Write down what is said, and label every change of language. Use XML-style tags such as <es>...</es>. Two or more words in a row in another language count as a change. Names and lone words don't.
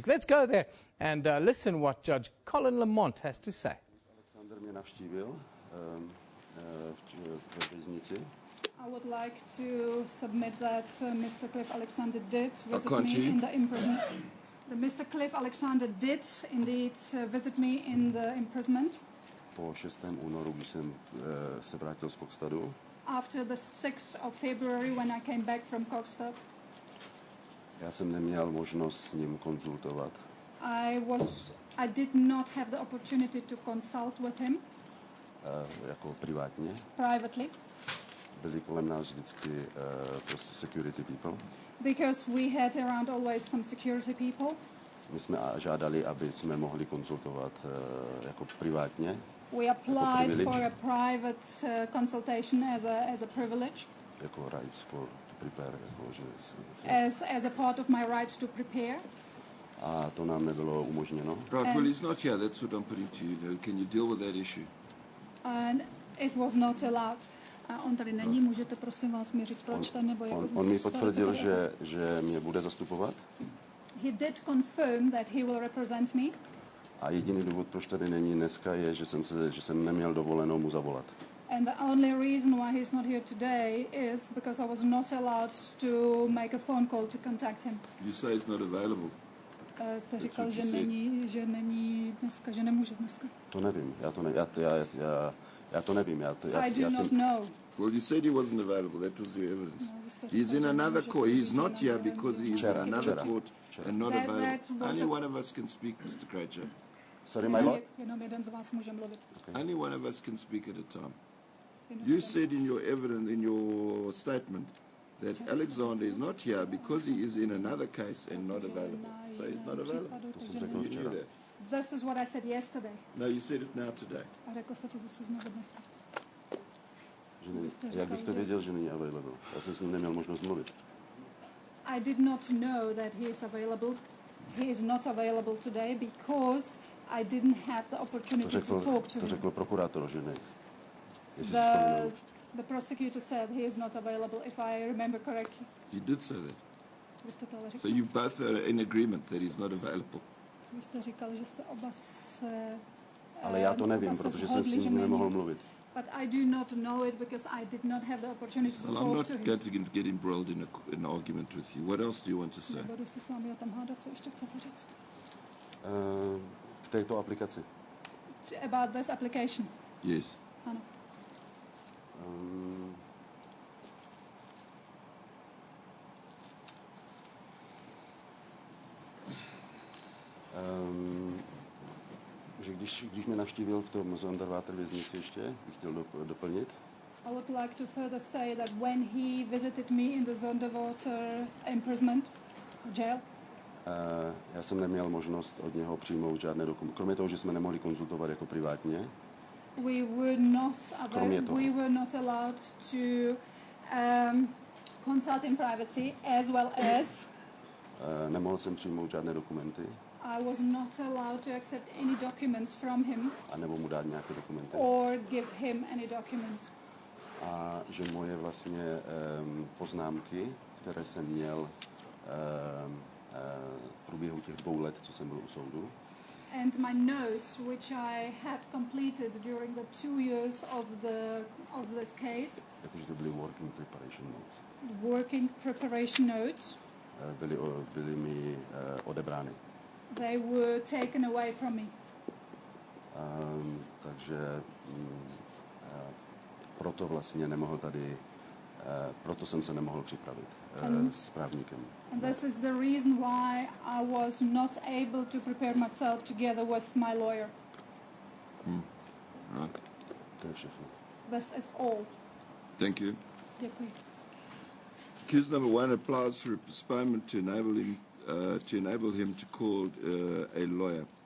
<en>Let's go there and listen what Judge Colin Lamont has to say. I would like to submit that Mr. Cliff Alexander did visit me in the imprisonment. Mr. Cliff Alexander did indeed visit me in the imprisonment.</en> <cs>Po 6. únoru, když jsem se vrátil z Kokstadu.</cs> <en>After the 6th of February when I came back from Kokstad.</en> <cs>Já jsem neměl možnost s ním konzultovat.</cs> <en>I did not have the opportunity to consult with him.</en> <cs>Jako privátně.</cs> <en>Privately.</en> <cs>Byli kolem nás vždycky prostě</cs> <en>security people. Because we had around always some security people.</en> <cs>My jsme žádali, aby jsme mohli konzultovat jako privátně.</cs> <en>We applied for a private consultation as a privilege. Jako rights for to prepare,</en> <cs>jako, že</cs> <en>as a part of my rights to prepare.</en> <cs>A to nám nebylo umožněno.</cs> <en>Right, well, he's not here. That's what I'm putting to you. Can you deal with that issue? And it was not allowed.</en> <cs>A on tady není, můžete prosím vás mi říct, proč ten nebo jak? On mi potvrdil, že mě bude zastupovat.</cs> <en>He did confirm that he will represent me.</en> <cs>A jediný důvod, proč tady není dneska, je, že jsem neměl dovolenou mu zavolat.</cs> <en>And the only reason why he's not here today is because I was not allowed to make a phone call to contact him. You say he's not available.</en> <cs>Jste říkal, že není dneska, že nemůže dneska. To nevím, já to nevím.</cs> <en>I do not know. Well, you said he wasn't available. That was your evidence. He's in another court. He's not here because he is in another court and not available. Only one of us can speak, Mr. Krejcir. Sorry, my lord?</en> <cs>Jenom jeden z vás může mluvit.</cs> <en>Only one of us can speak at a time. You said in your evidence, in your statement, that Alexander is not here because he is in another case and not available. So he's not available. You knew that. This is what I said yesterday. No, you said it now today.</en> <cs>A řekl jste to zase znovu dnes. Jak bych to věděl, že není available? Já jsem s ním neměl možnost mluvit.</cs> <en>I did not know that he is available. He is not available today because I didn't have the opportunity to talk to him.</en> <cs>To řekl prokurátor, že ne?</cs> <en>The prosecutor said he is not available, if I remember correctly. He did say that. So you both are in agreement that he's not available.</en> <cs>Vy jste říkal, že jste oba se... Ale já to nevím, protože jsem s ním nemohl mluvit.</cs> <en>But I do not know it because I did not have the opportunity to talk to him. I'm not going to get embroiled in an argument with you. What else do you want to say?</en> <cs>Nebudu se s vámi o tom hádat, co ještě chcete říct? K této aplikaci.</cs> <en>About this application. Yes.</en> <cs>Ano. Že když mě navštívil v tom Zonderwater věznici ještě, bych chtěl doplnit.</cs> <en>I would like to further say that when he visited me in the Zonderwater imprisonment, jail,</en> <cs>já jsem neměl možnost od něho přijmout žádné dokumenty. Kromě toho, že jsme nemohli konzultovat jako privátně.</cs> <en>We were not allowed to consult in privacy as well as.</en> <cs>Nemohl jsem přijmout žádné dokumenty.</cs> <en>I was not allowed to accept any documents from him.</en> <cs>A nebo mu dát nějaké dokumenty.</cs> <en>Or give him any documents.</en> <cs>A že moje vlastně poznámky, které jsem měl v průběhu těch 2 let, co jsem byl u soudu.</cs> <en>And my notes, which I had completed during the 2 years of this case.</en> <cs>Jakože to byly</cs> <en>working preparation notes. Working preparation notes.</en> <cs>Byly mi odebrány.</cs> <en>They were taken away from me.</en> <cs>Takže proto vlastně nemohl tady, proto jsem se nemohl připravit s právníkem.</cs> <en>And this is the reason why I was not able to prepare myself together with my lawyer. Right.</en> <cs>To je všechno.</cs> <en>This is all. Thank you.</en> <cs>Děkuji.</cs> <en>Accused number 1 applies for a postponement to enable him to call a lawyer.</en>